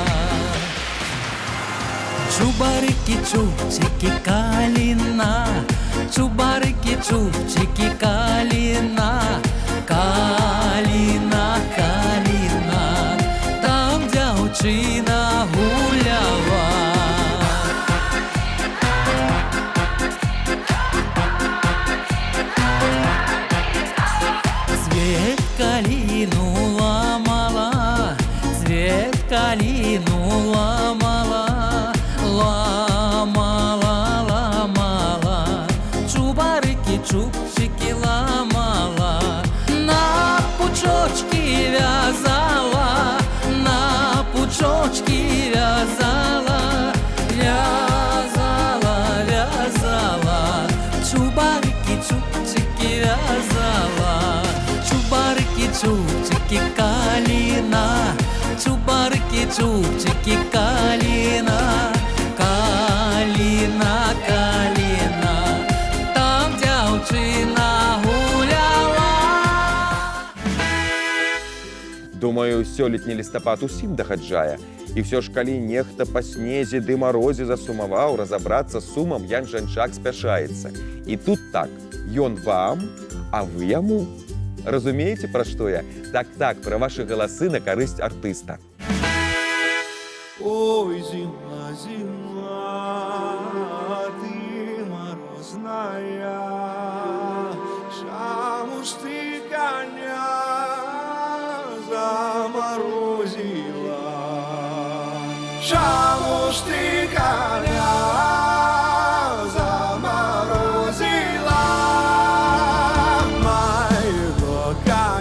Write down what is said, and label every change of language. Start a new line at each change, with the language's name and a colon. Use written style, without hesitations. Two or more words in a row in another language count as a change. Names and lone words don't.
Russian: Чубарики, чубчики, калина. Чубарики, чубчики, калина. Калина, калина. Там девчина гуляла. Цвет калину ломала, цвет калину ломала, ломала, ломала. Чубарики, чубчики ломала. На пучочки вязала, на пучочки вязала, вязала, вязала. Чубарики, чубчики вязала. Чубарики, чубчики, калина. Чубарики, чубчики, калина. Калина, калина. Там девчина гуляла.
Belarusian: Думаю, сёлетні лістапад усім дагаджае. І все ж, калі нехта па снезе ды марозе засумаваў, разабрацца з сумам Ян Жанчак спяшаецца. І тут так, ён вам, а вы яму. Разумееце, пра што я? Так, пра вашы галасы на карысць артыста.
Russian: Ой, зима, зима, ты морозная.
Belarusian: Чаму ж ты коня заморозила? Чаму ж ты коня заморозила?
Russian: Моего